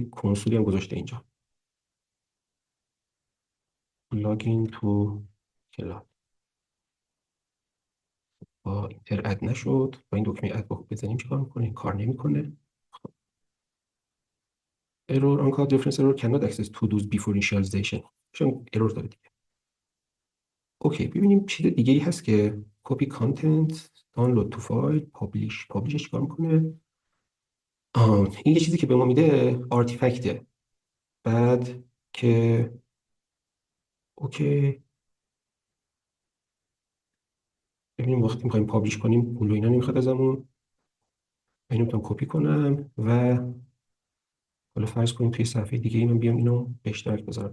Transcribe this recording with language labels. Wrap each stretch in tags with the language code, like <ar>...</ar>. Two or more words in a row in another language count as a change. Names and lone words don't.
<fa>کنسولی هم گذاشته اینجا. لاگین تو کلاب با اینتر اد نشد. با این دکمه اد بزنیم چیکار میکنه؟ این کار نمیکنه.</fa> <en>error uncode reference error cannot access to do's before initialization.</en> <fa>چون error داره دیگه. اوکی ببینیم چیز دیگه ای هست که</fa> <en>copy content download to file publish</en> <fa>چیکار میکنه؟ این یه چیزی که به ما میده آرتیفکته. بعد که اوکی ببینیم وقتی میخوایم پابلیش کنیم پول و اینا نمیخواد ازمون. اینو میتونم کپی کنم و حالا فرض کنیم توی صفحه دیگه من بیام اینو به اشتراک بذارم.</fa>